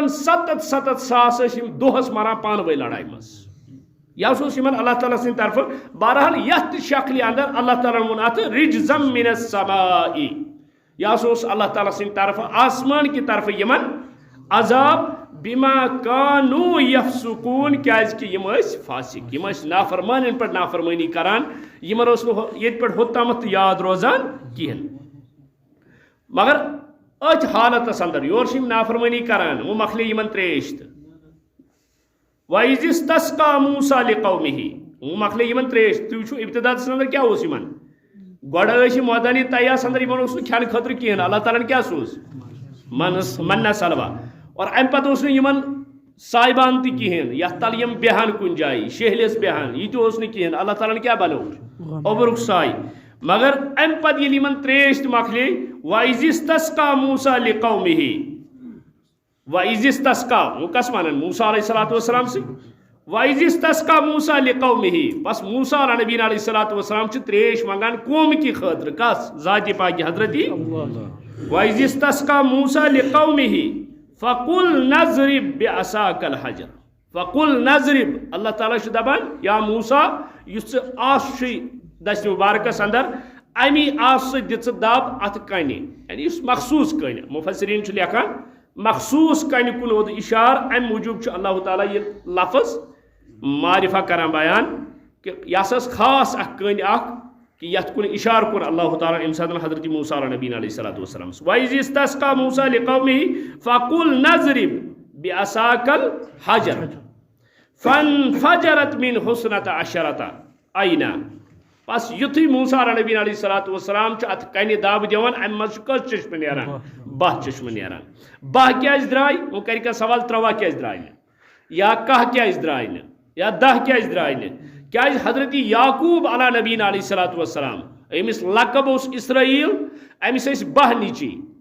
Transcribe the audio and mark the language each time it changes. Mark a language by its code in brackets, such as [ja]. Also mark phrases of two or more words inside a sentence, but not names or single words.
[ks] 77 ساس ٲسۍ یم دۄہس مران پانہٕ ؤنۍ لڑایہِ منٛز یا اوس یمن اللہ تعالیٰ سٕنٛدِ طرفہٕ بہرحال یتھ تہِ شکلہِ اندر اللہ تعالیٰ ووٚن اتھ [ar] رجزم من السماء [ks] یا اوس اللہ تعالیٰ سٕنٛدِ طرفہٕ آسمان کہِ طرفہٕ یمن عذاب [ar] بما کانوا یفسقون [ks] کیازِ کہ یم ٲسۍ فاسق یم ٲسۍ نافرمانین پٮ۪ٹھ نافرمٲنی کران یمن اوس نہٕ ییٚتہِ پٮ۪ٹھ ہوٚتامتھ تہِ یاد روزان کہیٖنۍ مگر أتھۍ حالتس اندر یور چھِ یم نافرمٲنی کران وۄنۍ مۄکلے یمن تریش تہٕ [ar] وَإِذِ اسْتَسْقَىٰ مُوسَىٰ لِقَوْمِهِ [ks] وۄنۍ مۄکلے یمن تریش تُہۍ وٕچھِو ابتداءس اندر کیٛاہ اوس یمن گۄڈٕ ٲسۍ یِم مٲدانِ طیّاہس اندر یمن اوس نہٕ کھٮ۪نہٕ خٲطرٕ کِہیٖنۍ اللہ تعالیٰ ہن کیٛاہ سوٗز منا سلوا اور امہِ پتہٕ اوس نہٕ یمن سایبان تہِ کِہیٖنۍ یتھ تل یم بیہن کُنہِ جایہِ شہلِس بیہن یہِ تہِ اوس نہٕ کِہیٖنۍ اللہ تعالیٰ ہن کیٛاہ بنوو اوٚبرُک سایہِ مگر امہِ پتہٕ ییٚلہِ یمن تریش تہِ مۄکلے [ar] وَإِذِ اسْتَسْقَىٰ مُوسَىٰ لِقَوْمِهِ وَإِذِ اسْتَسْقَىٰ [ks] وہ کس ونان موسیٰ [ar] علیہ الصلوۃ والسلام [ks] سے [ar] وَإِذِ اسْتَسْقَىٰ مُوسَىٰ لِقَوْمِهِ [ks] بس موسیٰ نبی [ar] علیہ الصلوۃ والسلام [ks] چھِ تریش منگان قوم کی خٲطرٕ کس ذاتِ پاکہِ حضرتی [ar] وَإِذِ اسْتَسْقَىٰ مُوسَىٰ لِقَوْمِهِ فَقُلْ نَضْرِب بِعَصَاكَ الْحَجَرَ فَقُلْ نَضْرِب [ks] اللہ تعالیٰ چھُ دپان یا موسیٰ یُس ژٕ آس چھُے دستہِ مبارکس اندر امی آس سۭتۍ دِ ژٕ دب اتھ کنہِ یعنی یُس مخصوٗص کٔنۍ مفسریٖن چھُ لیکھان مخصوٗص کنہِ کُن اوٚد اِشار امہِ موٗجوٗب چھُ اللہ تعالیٰ یہِ لفظ معرفہ کران بیان کہ یہِ ہسا ٲس خاص اکھ کٔنۍ اکھ کہ یتھ کُن اِشارٕ کوٚر اللہ تعالیٰ امہِ ساتہٕ حضرت موسیٰ نبی [ar] علیہ الصلوۃ والسلام وَإِذِ اسْتَسْقَىٰ مُوسَىٰ لِقَوْمِهِ فَقُلْ نَضْرِب بِعَصَاكَ الْحَجَرَ فَانفَجَرَتْ مِنْهُ اثْنَتَ عَشَرَةَ عَيْنًا [ks] بس یُتھُے موسیٰ نبی [ar] علیہ الصلوۃ والسلام [ks] چھُ اتھ کنہِ دب دِوان امہِ منٛز چھُ کٔژ چشمہٕ نیران 12 چشمہٕ نیران 12 کیازِ درٛاے وۄنۍ کرِ کانٛہہ سوال 13 کیازِ درٛاے نہٕ یا 10 کیازِ درٛاے نہٕ یا 10 کیازِ درٛاے نہٕ کیازِ حضرت یعقوب [ar] علیٰ نبیٖن علیہ الصلوۃ والسلام [ks] أمِس لقب اوس اسرائیل أمِس ٲسۍ 10 نیٚچِی